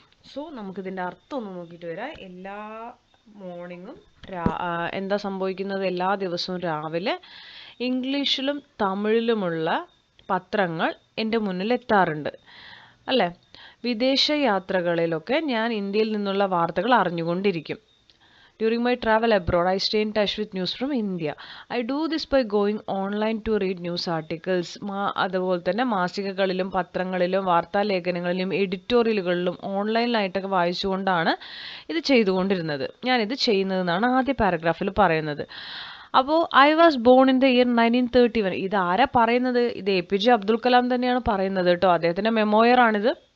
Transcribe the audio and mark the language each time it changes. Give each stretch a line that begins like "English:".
Malayalam: So നമുക്കിതിൻ്റെ അർത്ഥം ഒന്ന് നോക്കിയിട്ട് വരാം. എല്ലാ മോർണിംഗും എന്താ സംഭവിക്കുന്നത്, എല്ലാ ദിവസവും രാവിലെ ഇംഗ്ലീഷിലും തമിഴിലുമുള്ള പത്രങ്ങൾ എൻ്റെ മുന്നിൽ എത്താറുണ്ട് അല്ലേ. വിദേശ യാത്രകളിലൊക്കെ ഞാൻ ഇന്ത്യയിൽ നിന്നുള്ള വാർത്തകൾ അറിഞ്ഞുകൊണ്ടിരിക്കും.
English: During my travel abroad, I stay in touch with news from India. I do this by going online to read news articles.
Malayalam: അതുപോലെ തന്നെ മാസികകളിലും പത്രങ്ങളിലും വാർത്താലേഖനങ്ങളിലും എഡിറ്റോറിയലുകളിലും ഓൺലൈനിലായിട്ടൊക്കെ വായിച്ചുകൊണ്ടാണ് ഇത് ചെയ്തുകൊണ്ടിരുന്നത്. ഞാനിത് ചെയ്യുന്നതെന്നാണ് ആദ്യ പാരഗ്രാഫിൽ പറയുന്നത്. അപ്പോൾ
English: I was born in the year 1931.
Malayalam: ഇത് ആരാ പറയുന്നത്? ഇത് APJ അബ്ദുൽ കലാം തന്നെയാണ് പറയുന്നത് കേട്ടോ. അദ്ദേഹത്തിൻ്റെ മെമ്മോയറാണിത്.